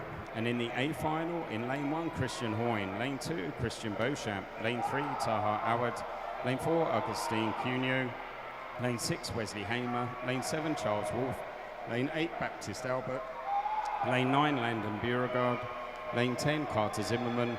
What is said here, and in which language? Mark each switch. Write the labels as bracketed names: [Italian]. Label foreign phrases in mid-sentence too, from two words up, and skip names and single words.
[English] And in the A final, in lane 1, Christian Hoyne. Lane 2, Christian Beauchamp. Lane 3, Taha Awad. Lane 4, Augustine Cuneo. Lane 6, Wesley Hamer. Lane 7, Charles Wolfe. Lane 8, Baptiste Albert. Lane 9, Landon Beauregard. Lane 10, Carter Zimmerman.